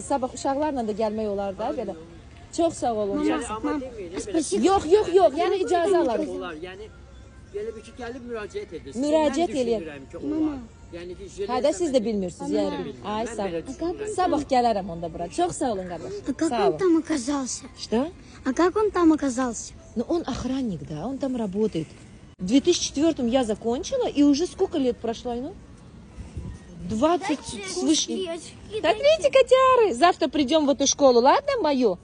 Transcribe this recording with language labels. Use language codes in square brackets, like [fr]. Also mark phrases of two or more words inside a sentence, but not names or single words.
[az] Sabah uşaqlarla da gəlmək olar da belə. Çox sağ olun. Yox. Yəni icazə alarıq. Yəni belə bir ki, gəlib müraciət edirsiniz. Müraciət eləyək. Mama. Hə də siz də bilmirsiniz, yəni. Ay, sağ ol. Sabah gələrəm onda bura. Çox sağ olun, qardaş. [ru] А как он там оказался? Что? А как он там оказался? Ну, он охранник, да, он там работает. В 2004-м я закончила, и уже сколько лет прошло, ну? 20 с лишним. Смотрите, котяры! Завтра придем в эту школу, ладно, мою?